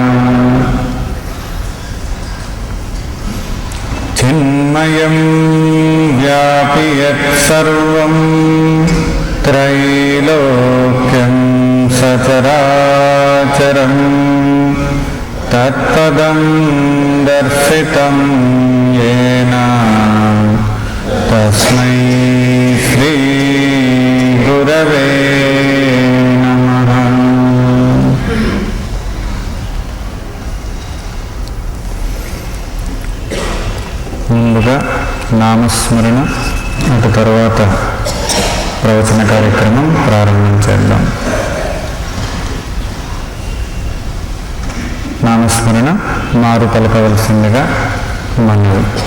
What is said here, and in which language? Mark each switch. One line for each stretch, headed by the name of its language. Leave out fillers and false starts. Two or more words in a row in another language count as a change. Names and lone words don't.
Sanskrit: चिन्मयं व्यापि यत्सर्वं त्रैलोक्यं सचराचरं तत्पदं दर्शितं येन तस्मै श्री गुरवे नमः।
Telugu: ముందుగా నామస్మరణ, అటు తర్వాత ప్రవచన కార్యక్రమం ప్రారంభించేద్దాం. నామస్మరణ మారు పలకవలసిందిగా మనవి.